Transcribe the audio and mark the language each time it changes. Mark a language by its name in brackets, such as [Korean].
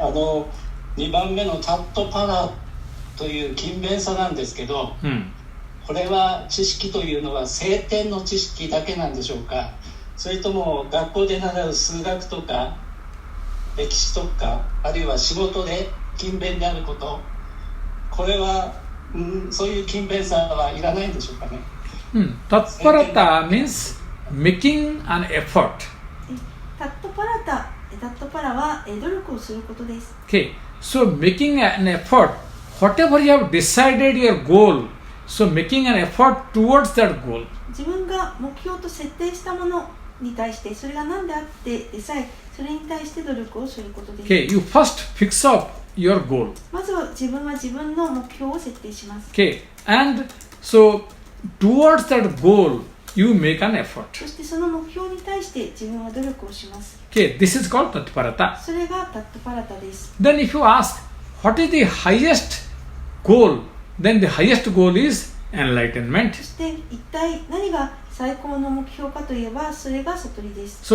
[Japanese] 2番目のタットパラという勤勉さなんですけど、これは知識というのは聖典の知識だけなんでしょうか、それとも学校で習う数学とか歴史とかあるいは仕事で勤勉であること、これは、そういう勤勉さはいらないんでしょうかね。 [English] Tatparata means making an effort. [Japanese] タットパラは努力をすることです。 [English] Okay, so making an effort, whatever you have decided your goal, so making an effort towards that goal. [Japanese] 自分が目標と設定したものに対して、それが何であってでさえ、それに対して努力をすることです。 [English] Okay, you first fix up your goal. [Japanese] まずは自分の目標を設定します。 [English] Okay, and so towards that goal, you make an effort. [Japanese] そしてその目標に対して自分は努力をします。 [English] Okay, this is called Tatparata. [Japanese] それがタットパラタです。 [English] Then if you ask, what is the highest goal? Then the highest goal is enlightenment. [Japanese] そして一体何が最高の目標かといえば、それが悟りです。